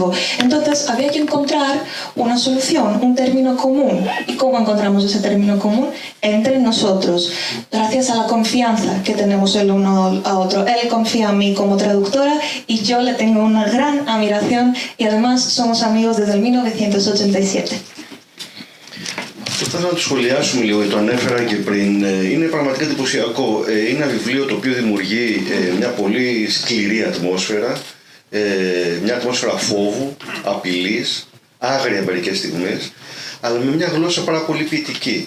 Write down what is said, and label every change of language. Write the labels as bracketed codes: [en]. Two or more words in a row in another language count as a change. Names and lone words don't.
[es] Entonces había que encontrar una solución, un término común. ¿Y cómo encontramos ese término común? Entre nosotros, gracias a la confianza que tenemos el uno a otro. Él confía en mí como traductora y yo le tengo una gran admiración, y además somos amigos desde el 1987. [el] Αυτό θα ήθελα να το σχολιάσουμε λίγο, το ανέφερα και πριν. Είναι πραγματικά εντυπωσιακό. Είναι ένα βιβλίο το οποίο δημιουργεί μια πολύ σκληρή ατμόσφαιρα, μια ατμόσφαιρα φόβου, απειλής, άγρια μερικές στιγμές, αλλά με μια γλώσσα πάρα πολύ ποιητική.